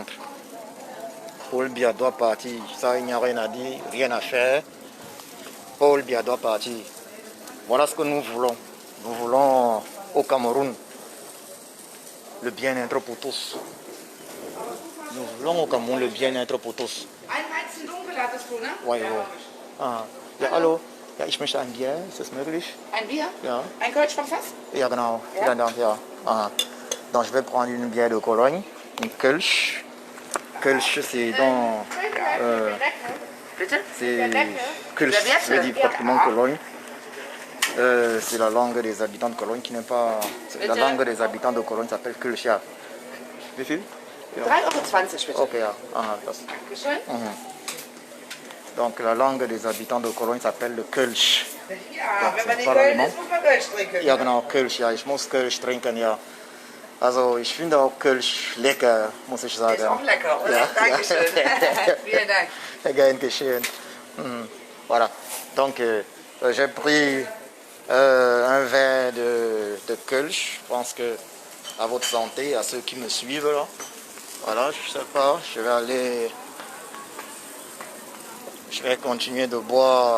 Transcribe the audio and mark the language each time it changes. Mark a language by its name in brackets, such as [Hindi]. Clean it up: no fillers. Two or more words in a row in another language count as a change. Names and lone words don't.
[French] Paul Biya doit partir. Ça, il n'y a rien à dire, rien à faire. Paul Biya doit partir. Voilà ce que nous voulons. Nous voulons au Cameroun le bien-être pour tous. Nous voulons au Cameroun le bien-être pour tous. [German] Ein Weizen dunkel hattest du, ne? [French] Oui, oui. [German] Ah. Ja, hallo. Ja, ich möchte ein Bier. Ist das möglich? Ein Bier? Ja. Ein Kölsch vom Fass? Ja, genau. Ja? Vielen Dank, ja. Ah. [French] Donc, je vais prendre une bière de Cologne, une Kölsch. Kölsch, c'est dans... [German] Bitte? [French] c'est... Kölsch veut dire pratiquement Cologne. C'est la langue des habitants de Cologne qui n'est pas... La langue des habitants de Cologne s'appelle Kölsch, ja. [German] Wie viel? Ja. 3,20 €, bitte. Ok, ja. Ah, das. Dankeschön. [French] Donc, la langue des habitants de Cologne s'appelle le Kölsch. [German] Ja, wenn man in [French] pas [German] Köln [French] allemand. [German] ist, muss man Kölsch trinken. Ja, genau, Kölsch, ja. Ich muss Kölsch trinken, ja. Also, ich finde auch Kölsch lecker, muss ich sagen. Ist auch lecker, oder? Ja. Dankeschön. Vielen Dank. Gern geschehen. [French] Voilà. Donc, j'ai pris un verre de Kölsch. Je pense que à votre santé, à ceux qui me suivent là. Voilà, je sais pas, je vais continuer de boire.